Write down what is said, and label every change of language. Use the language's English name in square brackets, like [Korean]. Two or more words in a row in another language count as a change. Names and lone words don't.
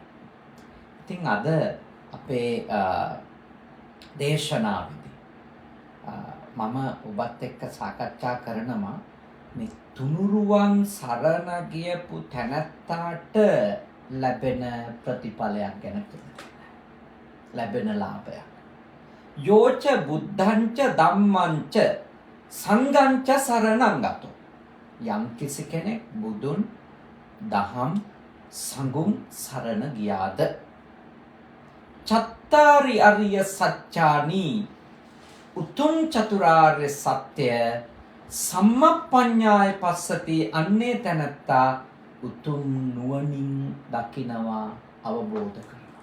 [Sinhala] ඉතින් අද අපේ දේශනාවේදී මම ඔබත් එක්ක සාකච්ඡා කරනවා මේ තුනුරුවන් සරණ ගියපු තැනැත්තාට ලැබෙන ප්‍රතිඵලයක් ගැන ලැබෙන ලාභයක්. [Pali] යෝච බුද්ධංච ධම්මංච සංඝංච සරණං ගතෝ. [Sinhala] යම් කිසි කෙනෙක් බුදුන් දහම් සංඝුන් සරණ ගියාද [Pali] චත්තාරි අරිය සත්‍යානි [Sinhala] උතුම් චතුරාර්ය සත්‍ය [Pali] සම්මප්පඤ්ඤාය පස්සති [Sinhala] අන්නේ තැනත්තා උතුම් නුවණින් දකිනවා අවබෝධ කරනවා.